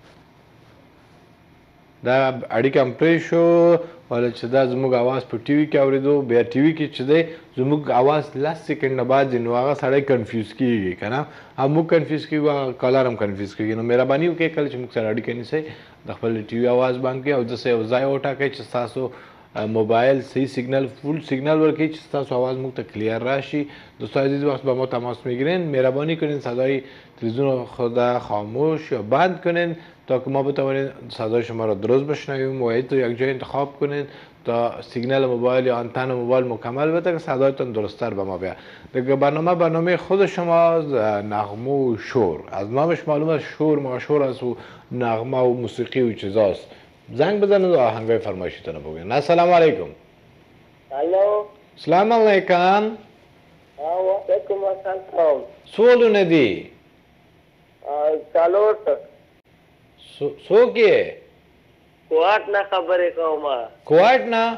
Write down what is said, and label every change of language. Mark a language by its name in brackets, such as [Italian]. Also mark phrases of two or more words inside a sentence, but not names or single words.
[Pashto] دا اړیکه هم پرې شو ولې چې دا زموږ اواز په ټي وي کې اورېدو بیا ټي وي کې چې دی زموږ اواز 10 سیکنډ بعد ځي نو هغه سړی کنفیوز کېږي که نه او موږ کنفیوز کېږو هغه کالر هم کنفیوز کېږي. نو مهرباني وکړئ کله چې موږ سره اړیکه نیسئ د خپل ټي وي اواز بند کړئ او داسې یو ځای وټاکئ چې ستاسو موبایل صحیح سیګنل فول سیگنال ورکړي چې ستاسو आवाज موږ ته کلیر راشي. [Persian] دوستان عزیز وقت با ما تماس میگیرین مهربانی کنین صدای تلویزیون خود خاموش یا بند کنین تا که ما بتوانیم صدای شما را درست بشنویم. موعد رو یک جای انتخاب کنین تا سیگنال موبایل یا آنتن موبایل مکمل بده که صدایتون درست‌تر به ما بیاد. دیگه برنامه خود شما نغمه و شور. از نامش معلومه شور ماشور است و نغمه و موسیقی و چیزاست. زنگ بزنید و آهنگای فرمایشتون رو بگین. [Arabic] السلام علیکم. الو. سلام علیکم. وعلیکم السلام. [Pashto] سوالونه دي. څلور څوک یې؟ کوټ نه خبرې کوم. کوټ نه؟